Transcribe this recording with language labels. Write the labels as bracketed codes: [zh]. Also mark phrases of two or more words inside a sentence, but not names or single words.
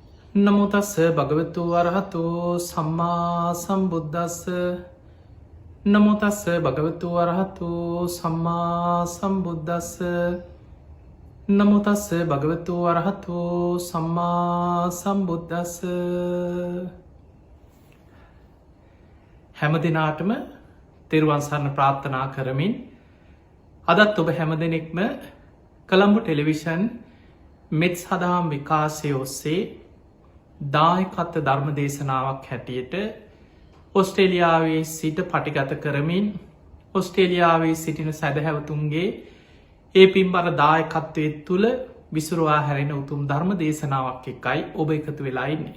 [pi] නමෝ තස්ස භගවතු වරහතෝ සම්මා සම්බුද්දස්ස නමෝ තස්ස භගවතු වරහතෝ සම්මා සම්බුද්දස්ස නමෝ තස්ස භගවතු වරහතෝ සම්මා සම්බුද්දස්ස. [si] හැම දිනාටම තෙරුවන් සරණ ප්‍රාර්ථනා කරමින් අදත් ඔබ හැම දෙනෙක්ම කොළඹ ටෙලිවිෂන් මෙත් සදහම් විකාශය ඔස්සේ දායකත්ව ධර්ම දේශනාවක් හැටියට ඔස්ට්‍රේලියාවේ සිට පටිගත කරමින් ඔස්ට්‍රේලියාවේ සිටින සැදැහැවතුන්ගේ ඒ පින්බර දායකත්වය තුළ විසුරවා හැරෙන උතුම් ධර්ම දේශනාවක් එකයි ඔබ එකතු වෙලා ඉන්නේ.